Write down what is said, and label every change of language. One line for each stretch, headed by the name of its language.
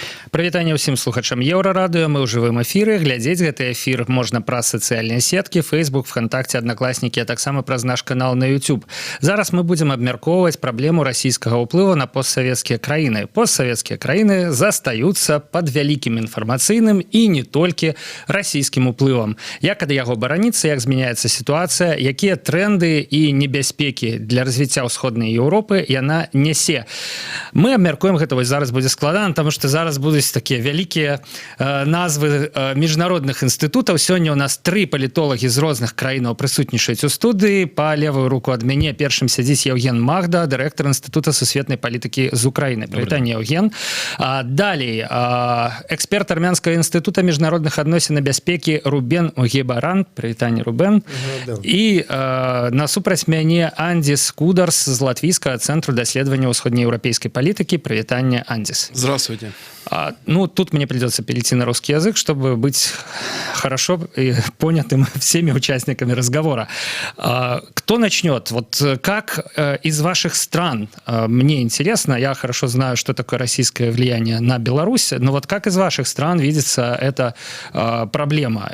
Belarusian: Прывітанне ўсім слухачам Еўрарадыё. Мы ў жывым эфіры. Глядзець гэты эфір можна праз сацыяльныя сеткі, Facebook, ВКонтакте, Аднакласнікі, а таксама праз наш канал на YouTube. Зараз мы будзем абмяркоўваць праблему расійскага ўплыву на постсавецкія краіны. Постсавецкія краіны застаюцца пад вялікім інфармацыйным і не толькі расійскім уплывам. Як ад яго бараніцца, як змяняецца сітуацыя, якія тренды і небяспекі для развіцця ўсходняй Еўропы яна нясе. Мы абмяркуем гэта, вось зараз будзе складана, таму што зараз будуць такія вялікія назвы міжнародных інстытутаў. Сёння у нас 3 палітолагі з розных краінаў прысутнічаюць у студыі. Па левую руку ад мяне першым сядзіць Евген Магда, дырэктар Інстытута сусветнай палітыкі з Украіны. Прывітанне, Евген. Далей, эксперт Армянскага інстытута міжнародных адносін і бяспекі Рубен Угебаран. Прывітанне, Рубен. І насупраць мяне Андзіс Кударс з Латвійскага цэнтру даследавання ўсходнееўрапейскай палітыкі. Прывітанне, Андзіс.
Russian: Здравствуйте. Ну, тут мне придется перейти на русский язык, чтобы быть хорошо и понятым всеми участниками разговора. Кто начнет? Вот как из ваших стран, мне интересно, я хорошо знаю, что такое российское влияние на Беларусь, но вот как из ваших стран видится эта проблема?